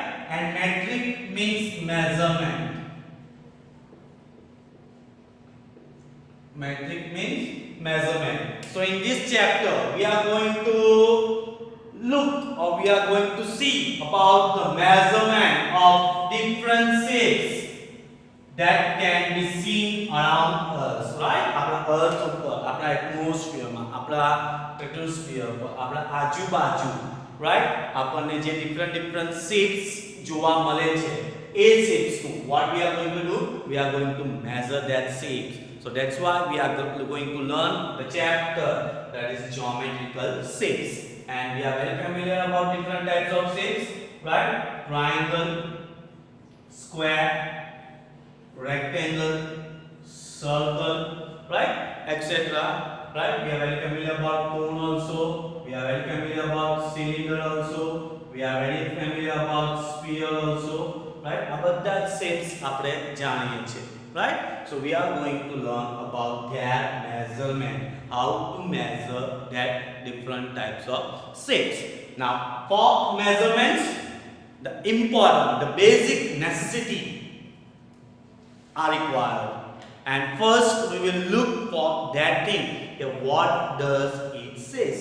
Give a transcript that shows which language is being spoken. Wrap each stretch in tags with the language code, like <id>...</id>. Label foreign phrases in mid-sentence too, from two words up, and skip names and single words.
<en>And metric means measurement. Metric means measurement. So in this chapter we are going to look, or we are going to see about the measurement of different shapes that can be seen around us, right?</en> <gu>આપણા earth ઉપર, આપણા atmosphere માં, આપણા stratosphere પર, આપણા આજુબાજુ, right? આપણને જે</gu> <en>different shapes</en> <gu>જોવા મળે છે એ shapes નું</gu> <en>what we are going to do, we are going to measure that shapes. So that's why we are going to learn the chapter that is geometrical shapes, and we are very familiar about different types of shapes, right? Triangle, square, rectangle, circle, right, etc. Right? We are very familiar about cone also, we are very familiar about cylinder also, we are very familiar about sphere also, right? About that shapes</en> <gu>આપણે જાણીએ છીએ,</gu> <en>right? So we are going to learn about their measurement, how to measure that different types of shapes. Now for measurements, the important, the basic necessity are required, and first we will look for that thing, what does it says.</en>